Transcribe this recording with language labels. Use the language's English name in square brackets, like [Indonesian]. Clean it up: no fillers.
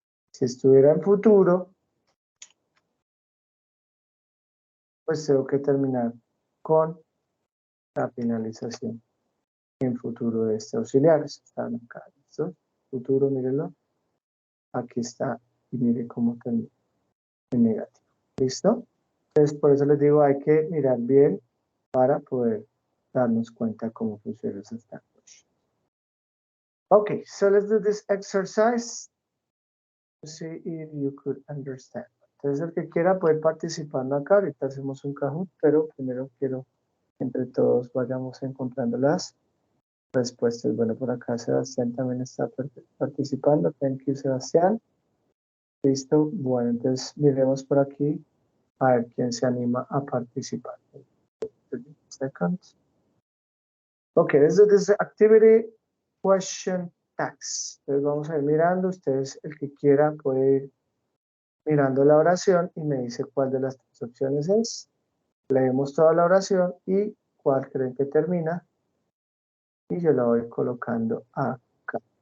[Spanish] Si estuviera en futuro, pues tengo que terminar con la finalización en futuro de este auxiliar. Están acá, ¿listo? Futuro, mírenlo. Aquí está. Y mire cómo termina en negativo. ¿Listo? Entonces, por eso les digo, hay que mirar bien para poder darnos cuenta cómo funciona ese language. [English] Okay, so let's do this exercise to see if you could understand. [Spanish] Entonces, el que quiera puede participando acá. Ahorita hacemos un Kahoot, pero primero quiero que entre todos vayamos encontrando las respuestas. Bueno, por acá Sebastián también está participando. [English] Thank you, [Spanish] Sebastián. Listo. Bueno, entonces miremos por aquí a ver quién se anima a participar. [English] 30 seconds. Okay, let's do this activity question tags. [Spanish] Entonces vamos a ir mirando. Ustedes, el que quiera, puede ir mirando la oración y me dice cuál de las tres opciones es. Leemos toda la oración y cuál creen que termina. Y yo la voy colocando acá.